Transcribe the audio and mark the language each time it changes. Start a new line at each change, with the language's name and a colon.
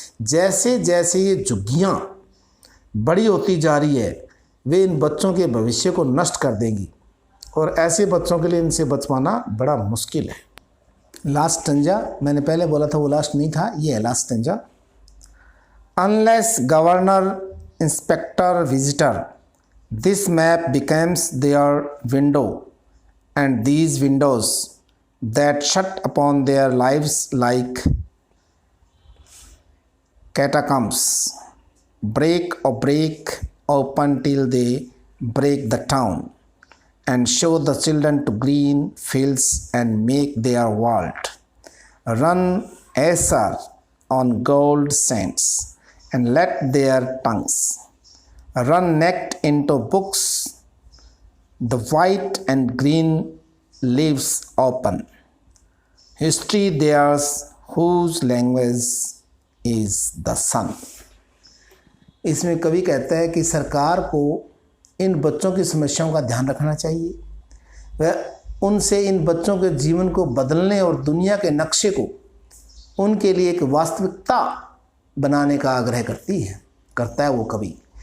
Hindi: जैसे जैसे ये झुग्गियाँ बड़ी होती जा रही है वे इन बच्चों के भविष्य को नष्ट कर देंगी और ऐसे बच्चों के लिए इनसे बच पाना बड़ा मुश्किल है। लास्ट स्टैंजा, मैंने पहले बोला था वो लास्ट नहीं था, ये है last stanza.
English: Unless governor inspector visitor this map becomes their window and these windows that shut upon their lives like catacombs break open till they break the town and show the children to green fields and make their world run azure on gold sands and let their tongues run naked into books the white and green leaves open. History theirs whose language is the sun.
Hindi: इसमें कवि कहता है कि सरकार को इन बच्चों की समस्याओं का ध्यान रखना चाहिए। वह उनसे इन बच्चों के जीवन को बदलने और दुनिया के नक्शे को उनके लिए एक वास्तविकता बनाने का आग्रह करता है वो कवि।